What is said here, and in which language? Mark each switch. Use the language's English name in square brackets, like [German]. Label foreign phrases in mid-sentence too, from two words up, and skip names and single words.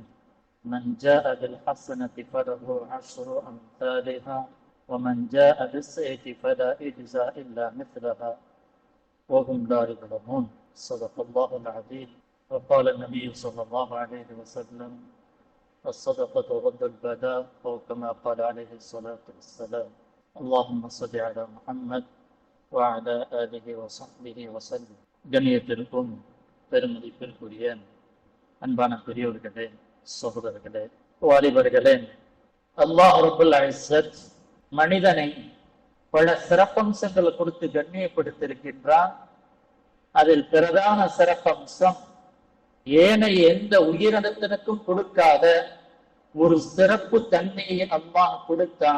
[Arabic] من جاء بالحسنة فله عشر أمثالها، ومن جاء بالسيئة فلا يجزى إلا مثلها وهم لا يظلمون. صدق الله العظيم. وقال النبي صلى الله عليه وسلم: الصدقة رد البلاء، أو كما قال عليه الصلاة والسلام. اللهم صل على محمد وعلى آله وصحبه وسلم. [Tamil] கண்ணியத்திற்கும் பெருமதிப்பிற்குரிய அன்பான பெரியோர்களே, சகோதரர்களே, வாலிபர்களே, [Arabic] الله رب العزة [Tamil] மனிதனை பல சிறப்பம்சங்களை கொடுத்து கண்ணியப்படுத்தியிருக்கின்றான். அதில் பிரதான சிறப்பம்சம் ஏனைய எந்த உயிரினத்தினுக்கும் கொடுக்காத ஒரு சிறப்பு தன்மையை அல்லாஹ் கொடுத்தான்.